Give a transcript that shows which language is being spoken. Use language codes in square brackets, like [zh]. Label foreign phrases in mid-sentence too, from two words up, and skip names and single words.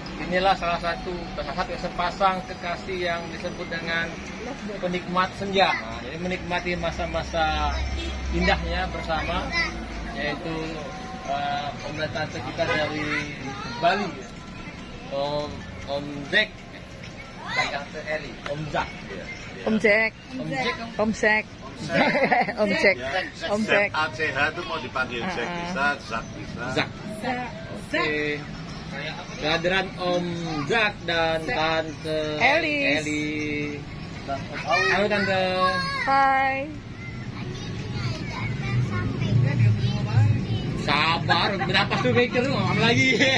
[id] inilah salah satu sepasang kekasih yang disebut dengan penikmat senja. Nah, jadi menikmati masa-masa indahnya bersama, yaitu om dan tante kita dari Bali, Om Jack, Tante Eli, Om Jack, Om Jack, Om Jack, Om Jack, Om Jack. ACH itu mau dipanggil Jack bisa, Zak bisa. Zak. Oke. Kehadiran Om Jack dan Tante Eli. Halo Tante. Hai. Sabar, berapa tuh mikir ngomong lagi.